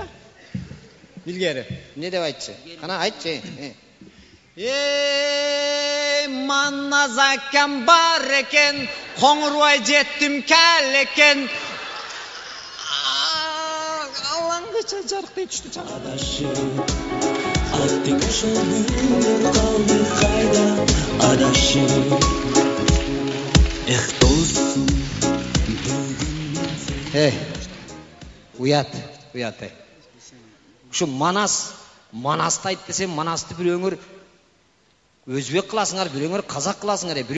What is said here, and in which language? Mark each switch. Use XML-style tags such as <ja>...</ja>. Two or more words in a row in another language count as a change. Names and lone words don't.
<ky>Илгери. Не деп айтчы? Кана айтчы. Манназ акам бар экен, Коңурбай жеттим кел экен. Алаңгыча жарыктай түштү чаң.</ky> <uz>Adashib, atdik o'sha günler qoldi qayda adashib. Do'stim,</uz> <ky>Уят. Ушу Манасты айт десем, Манасты бирөөңөр өзбек кыласыңар, бирөөңөр казак кыласыңар.</ky>